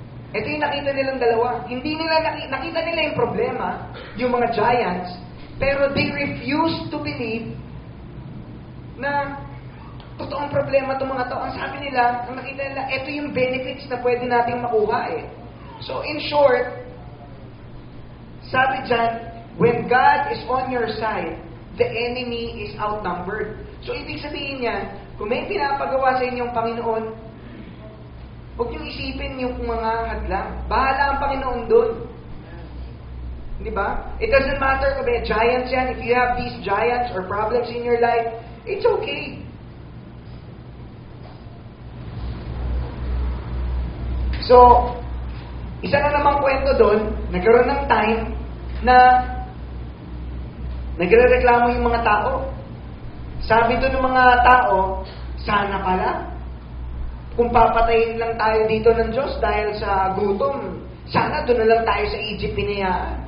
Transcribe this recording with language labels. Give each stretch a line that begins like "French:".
Filipino: Ito yung nakita nilang dalawa. Hindi nila nakita nila yung problema, yung mga giants, pero
English: they refused to believe
Filipino: na totoong problema itong mga tao. Ang sabi nila, ang nakita nila, ito yung benefits na pwede nating makuha eh.
English: So in short,
Filipino: sabi dyan,
English: when God is on your side, the enemy is outnumbered.
Filipino: So ibig sabihin niyan, kung may pinapagawa sa inyong Panginoon, huwag niyong isipin yung mga hadlang. Bahala ang Panginoon doon. Di ba?
English: It doesn't matter
Filipino: kung may giants yan.
English: If you have these giants or problems in your life, it's okay.
Filipino: So, isa na namang kwento doon, nagkaroon ng time na nagrereklamo yung mga tao. Sabi doon ng mga tao, sana pala, kung papatayin lang tayo dito ng Diyos dahil sa gutom, sana doon na lang tayo sa Egypt pinayaan.